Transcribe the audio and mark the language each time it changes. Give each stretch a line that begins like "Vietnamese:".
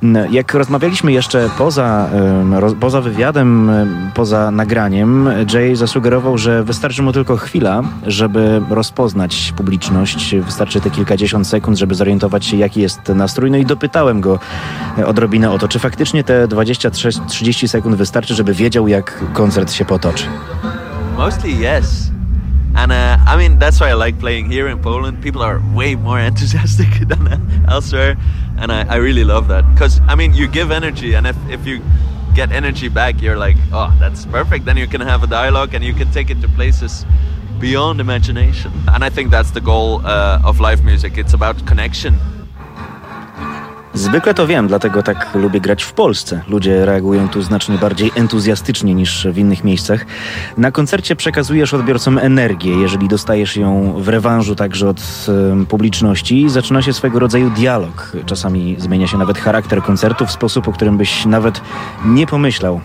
Polish: Jak rozmawialiśmy jeszcze poza wywiadem, poza nagraniem, Jay zasugerował, że wystarczy mu tylko chwila, żeby rozpoznać publiczność, wystarczy te kilkadziesiąt sekund, żeby zorientować się, jaki jest nastrój, no i dopytałem go odrobinę o to, czy faktycznie te 20-30 sekund wystarczy, żeby wiedział, jak koncert się potoczy.
English: Mostly yes. And I mean, that's why I like playing here in Poland. People are way more enthusiastic than elsewhere. And I really love that. Because, I mean, you give energy and if you get energy back, you're like, oh, that's perfect. Then you can have a dialogue and you can take it to places beyond imagination. And I think that's the goal of live music. It's about connection.
Polish: Zwykle to wiem, dlatego tak lubię grać w Polsce. Ludzie reagują tu znacznie bardziej entuzjastycznie niż w innych miejscach. Na koncercie przekazujesz odbiorcom energię, jeżeli dostajesz ją w rewanżu także od publiczności. Zaczyna się swego rodzaju dialog. Czasami zmienia się nawet charakter koncertu w sposób, o którym byś nawet nie pomyślał.